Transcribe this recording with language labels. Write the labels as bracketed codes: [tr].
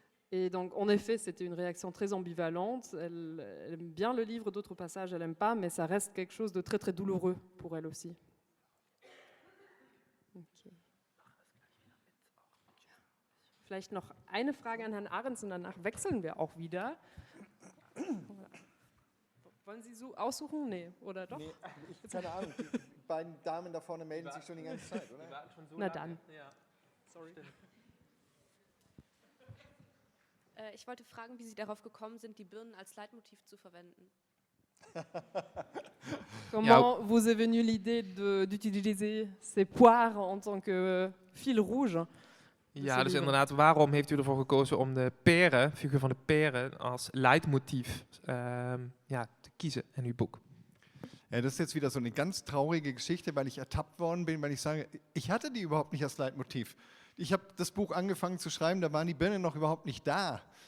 [fr] Et donc en effet, c'était une réaction très ambivalente. Elle aime bien le livre, d'autres passages elle n'aime pas, mais ça reste quelque chose de très très douloureux pour elle aussi. Okay. [de] Vielleicht noch eine Frage an Herrn Ahrens und danach wechseln wir auch wieder. Wollen Sie aussuchen? Nee, oder doch? Nee, keine Ahnung. Die beiden Damen da vorne melden sich schon die ganze Zeit, oder? Na dann. Ja. Sorry. Ich wollte fragen, wie Sie darauf gekommen sind, die Birnen als Leitmotiv zu verwenden. [fr] Comment vous est venue l'idée d'utiliser ces poires en tant que fil rouge? [nl] Ja, dus inderdaad, waarom heeft u ervoor gekozen om de peren, figuur van de peren, als leitmotief te kiezen in uw boek? [de] Ja, das ist jetzt wieder so eine ganz traurige Geschichte, weil ich ertappt worden bin, weil ich sage, ich hatte die überhaupt nicht als Leitmotiv. Ich habe das Buch angefangen zu schreiben, da waren die Birnen noch überhaupt nicht da.